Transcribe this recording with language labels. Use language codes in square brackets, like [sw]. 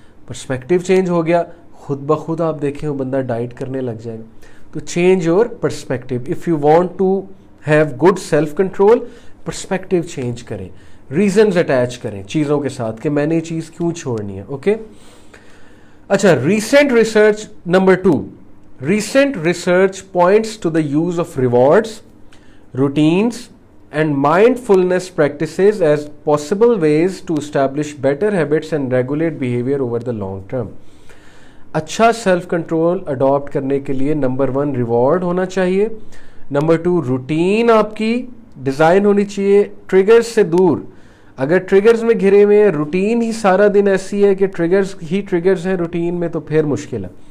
[ur] Perspective change ہو گیا، خود بخود آپ دیکھیں وہ بندہ ڈائٹ کرنے لگ جائے گا. تو [en] Change your perspective. If you want to have good self control, [ur] perspective change کریں، ریزنز اٹیچ کریں چیزوں کے ساتھ کہ میں نے یہ چیز کیوں چھوڑنی ہے. اوکے، اچھا، recent research number 2. [en] Recent research points to the use of rewards, routines and mindfulness practices as possible ways to establish better habits and regulate behavior over the long term. [ur] اچھا سیلف کنٹرول اڈاپٹ کرنے کے لیے number 1 reward ہونا چاہیے، number 2 routine آپ کی design ہونی چاہیے ٹریگرز سے دور. اگر ٹریگرز میں گھرے ہوئے ہیں، روٹین ہی سارا دن ایسی ہے کہ ٹریگرز ہیں روٹین میں، تو پھر مشکل ہے.